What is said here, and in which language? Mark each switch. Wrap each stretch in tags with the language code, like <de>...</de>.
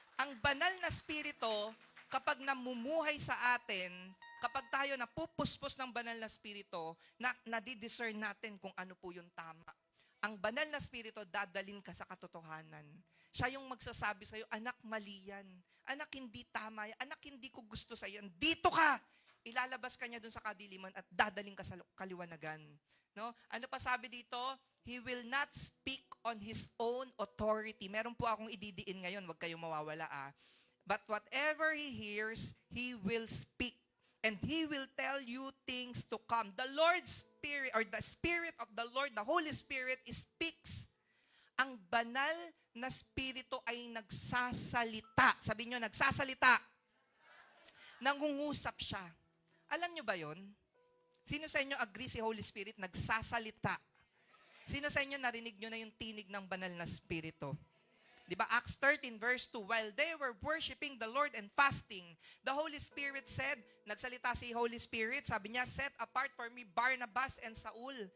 <tl>Ang banal na Spirito, kapag namumuhay sa atin, kapag tayo napupuspos ng banal na Spirito, nadidiscern natin kung ano po yung tama. Ang banal na Spirito, dadalin ka sa katotohanan. Siya yung magsasabi sa'yo, anak, mali yan. Anak, hindi tama yan. Anak, hindi ko gusto sa'yo. Dito ka! Ilalabas ka niya dun sa kadiliman at dadaling ka sa kaliwanagan. No? Ano pa sabi dito?</tl> <en>He will not speak on His own authority.</en> <tl>Meron po akong ididiin ngayon, wag kayong mawawala</tl> <en>But whatever He hears, He will speak. And He will tell you things to come. The Lord's Spirit, or the Spirit of the Lord, the Holy Spirit, speaks.</en> <tl>Ang banal na Spirito ay nagsasalita. Sabi nyo, nagsasalita. Nangungusap siya. Alam nyo ba yon? Sino sa inyo agree si Holy Spirit nagsasalita? Sino sa inyo narinig nyo na yung tinig ng banal na Spirito? Diba?</tl> <en>Acts 13 verse 2, while they were worshiping the Lord and fasting, the Holy Spirit said,</en> <tl>nagsalita si Holy Spirit, sabi niya,</tl> <en>set apart for me Barnabas and Saul.</en>